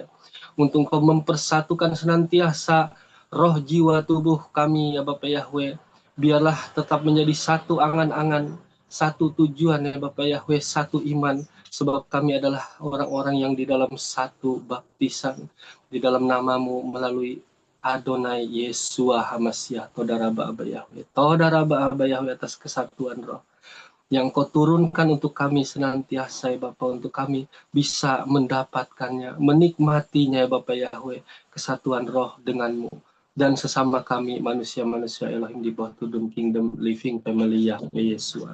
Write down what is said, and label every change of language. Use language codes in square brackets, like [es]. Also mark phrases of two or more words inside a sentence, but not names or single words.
[id] Untuk Engkau mempersatukan senantiasa roh, jiwa, tubuh kami ya Bapak Yahweh. Biarlah tetap menjadi satu angan-angan, satu tujuan ya Bapak Yahweh, satu iman, sebab kami adalah orang-orang yang di dalam satu baptisan, di dalam namamu melalui Adonai Yesua Hamasiah, [he] Todaraba Aba [id] Yahweh, [he] Todaraba Aba [id] Yahweh atas kesatuan roh yang kau turunkan untuk kami senantiasa ya Bapa, untuk kami bisa mendapatkannya, menikmatinya ya Bapak Yahweh, kesatuan roh denganmu dan sesama kami manusia-manusia Elohim di bawah Tudun Kingdom Living Family Yahweh Yesua.